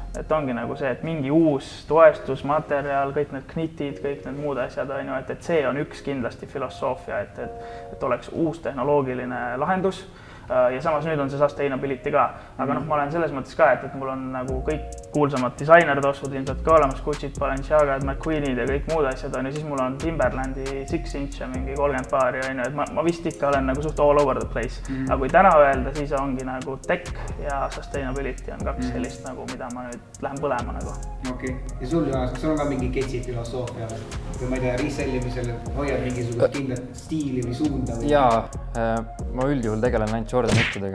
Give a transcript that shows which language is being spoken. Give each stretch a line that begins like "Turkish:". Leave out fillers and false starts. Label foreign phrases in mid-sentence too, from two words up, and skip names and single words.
Estonian: Et ongi nagu see, et mingi uus toestusmaterjal, kõik need knitid, kõik need muud asjad, et see on üks kindlasti filosoofia, et oleks uus tehnoloogiline lahendus. Ja samas nüüd on see sustainability ka, aga ma olen selles mõttes ka, et mul on nagu kõik kuulsamad disainer-tossud ilmselt ka olemas, Gucci'd, Balenciaga'd, McQueen'id ja kõik muud asjad ja siis mul on Timberlandi 6-inch ja mingi 30 paari, et ma vist ikka olen nagu suht
English: all over the place.
Estonian: Aga kui täna öelda, siis ongi nagu tech ja sustainability on 2 sellist nagu, mida ma nüüd lähen põlema nagu. Okei, ja sul on ka mingi ketsi filosoofia või ma ei tea, resellimisel hoiad mingisugust kindlat stiili või suunda? Jaa, ma üldjuhul tegelen ainult Jordan 1-dega.